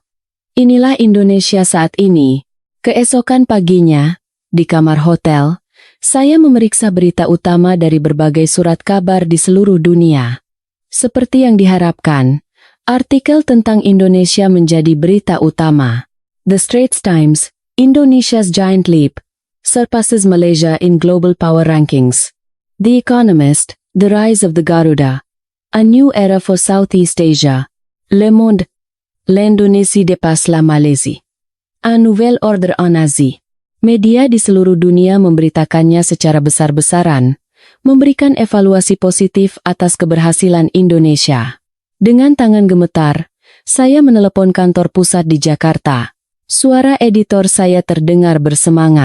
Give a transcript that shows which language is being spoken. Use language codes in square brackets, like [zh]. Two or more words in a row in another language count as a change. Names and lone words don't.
[id] Inilah Indonesia saat ini. Keesokan paginya, di kamar hotel, saya memeriksa berita utama dari berbagai surat kabar di seluruh dunia. Seperti yang diharapkan, artikel tentang Indonesia menjadi berita utama. [en] The Straits Times, Indonesia's Giant Leap, surpasses Malaysia in global power rankings. The Economist, The Rise of the Garuda, a new era for Southeast Asia. [fr] Le Monde, l'Indonésie dépasse la Malaisie. Un nouvel ordre en Asie. [id] Media di seluruh dunia memberitakannya secara besar-besaran, memberikan evaluasi positif atas keberhasilan Indonesia. Dengan tangan gemetar, saya menelepon kantor pusat di Jakarta. Suara editor saya terdengar bersemangat.